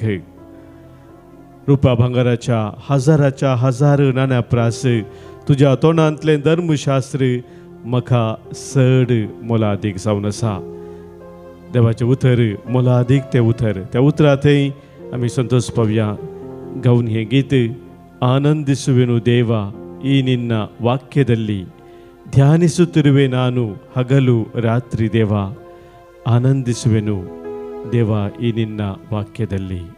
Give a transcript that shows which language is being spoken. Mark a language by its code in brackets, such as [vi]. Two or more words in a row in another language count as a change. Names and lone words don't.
[kok] रुपया भांगाराच्या हजार नाण्या प्रास तुज्या तोंडांतलें धर्मशास्त्र म्हाका चड मोलादीक जावन आसा. देवाचें उतर मोलादीक तें उतर. त्या उतरां थंय आमी संतोश पावया. गावन हें गीत [kn] ಆನಂದಿಸುವೆನು ದೇವಾ ಈ ನಿನ್ನ ವಾಕ್ಯದಲ್ಲಿ ಧ್ಯಾನಿಸುತ್ತಿರುವೆ ನಾನು ಹಗಲು ರಾತ್ರಿ ದೇವ. ಆನಂದಿಸುವೆನು ದೇವ ಈ ನಿನ್ನ ವಾಕ್ಯದಲ್ಲಿ.